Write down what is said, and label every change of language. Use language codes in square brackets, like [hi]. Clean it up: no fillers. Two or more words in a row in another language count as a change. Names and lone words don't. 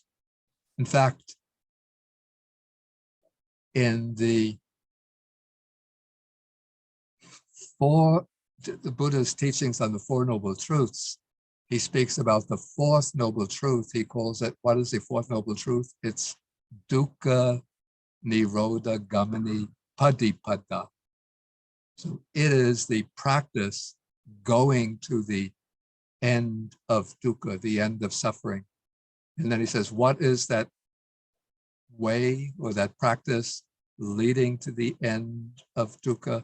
[en] In fact, in the Buddha's teachings on the Four Noble Truths, he speaks about the fourth noble truth. He calls it, what is the fourth noble truth? [pi] It's dukkha nirodha gamani padipada. [en] So it is the practice going to the end of dukkha, the end of suffering. And then he says, what is that way or that practice leading to the end of dukkha?